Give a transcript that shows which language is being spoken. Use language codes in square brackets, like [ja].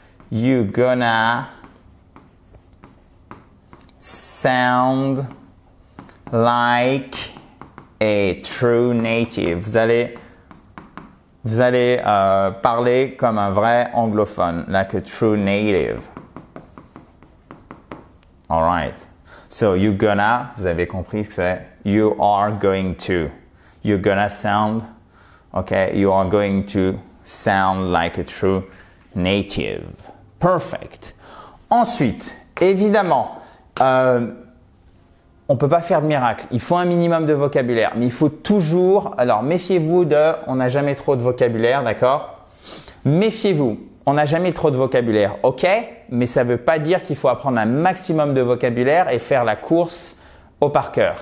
[en] You're gonna sound like a true native. [fr] Vous allez parler comme un vrai anglophone, [en] like a true native. All right. So you're gonna, [fr] vous avez compris ce que c'est. [en] You are going to. You're gonna sound, okay? You are going to sound like a true native. Perfect. [fr] Ensuite, évidemment, on peut pas faire de miracle. Il faut un minimum de vocabulaire, mais il faut toujours. Alors méfiez-vous on n'a jamais trop de vocabulaire, d'accord? Méfiez-vous. On n'a jamais trop de vocabulaire, ok? Mais ça veut pas dire qu'il faut apprendre un maximum de vocabulaire et faire la course au par cœur.